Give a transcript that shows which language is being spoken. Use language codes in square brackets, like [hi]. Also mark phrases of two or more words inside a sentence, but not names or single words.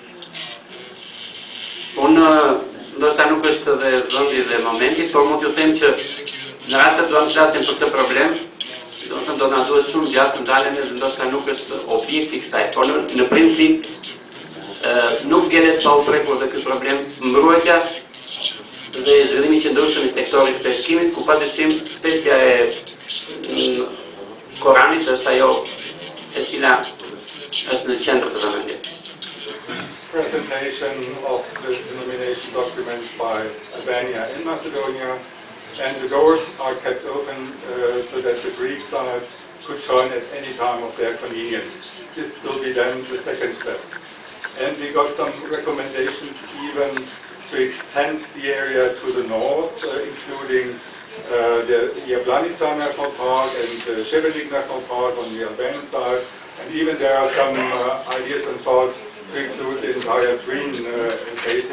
[sq] Unë ndoshta nuk është dhe vendi dhe momenti, por mund t'ju them që në rast se duam të flasim për këtë problem, do na duhet shumë gjatë të ndalemi dhe ndoshta nuk është objekti i kësaj, por në princip nuk vjelet pa u prekur dhe ky problem mbrojtja dhe zhvillimi i qëndrueshëm i sektorit të peshkimit, ku padyshim specia e Koranit është ajo e cila është në qendër të vëmendjes. [en] Presentation of the denomination document by Albania in Macedonia, and the doors are kept open so that the Greek side could join at any time of their convenience. This will be then the second step. And we got some recommendations even to extend the area to the north, including the Jablanica National Park and the Šebenik National Park on the Albanian side, and even there are some ideas and thoughts to include the entire Drin basin.